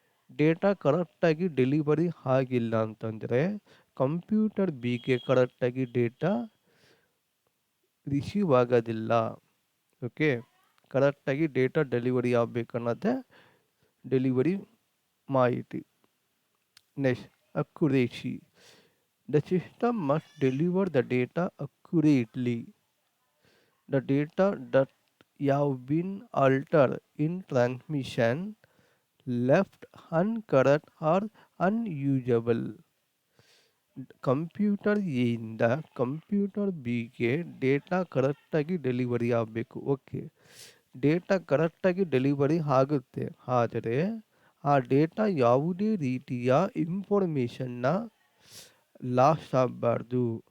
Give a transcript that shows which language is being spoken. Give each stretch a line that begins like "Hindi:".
Kannada: Data ಕರೆಕ್ಟಾಗಿ delivery ಆಗಿಲ್ಲ ಅಂತಂದರೆ ಕಂಪ್ಯೂಟರ್ ಬಿಗೆ ಕರೆಕ್ಟಾಗಿ ಡೇಟಾ ರಿಸೀವ್ ಆಗೋದಿಲ್ಲ. ಓಕೆ, ಕರೆಕ್ಟಾಗಿ ಡೇಟಾ ಡೆಲಿವರಿ ಆಗಬೇಕನ್ನೋದೇ ಡೆಲಿವರಿ ಮಾಹಿತಿ. Next, accuracy.
English: The system must deliver the data accurately. The data that have been altered in transmission, left incorrect or unusable.
Kannada: Computer A ಇಂದ computer ಬಿಗೆ data ಕರೆಕ್ಟಾಗಿ delivery ಆಗಬೇಕು. Okay, data ಕರೆಕ್ಟಾಗಿ delivery ಆಗುತ್ತೆ, ಆದರೆ ಆ data ಯಾವುದೇ ರೀತಿಯ ಇನ್ಫಾರ್ಮೇಷನ್ನ ಲಾಸ್ ಆಗಬಾರ್ದು.